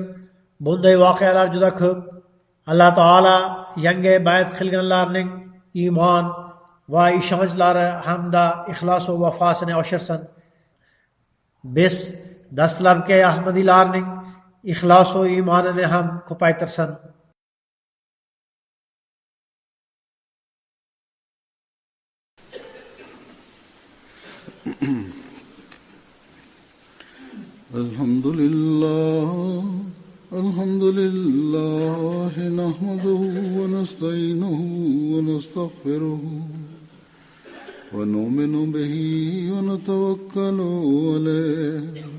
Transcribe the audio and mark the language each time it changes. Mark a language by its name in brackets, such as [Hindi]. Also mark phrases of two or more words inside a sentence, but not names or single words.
[Uzbek] Bunday voqealar juda ko'p. Alloh taolo yangi bayt qilganlarning iymon va ishonchlari hamda ixlos va vafosini oshirsin. Biz dastlabki ahmadiylarning ixlos va iymonini ham ko'paytirsin. [Arabic] الحمد لله نحمده ونستعينه ونستغفره ونؤمن به ونتوكل عليه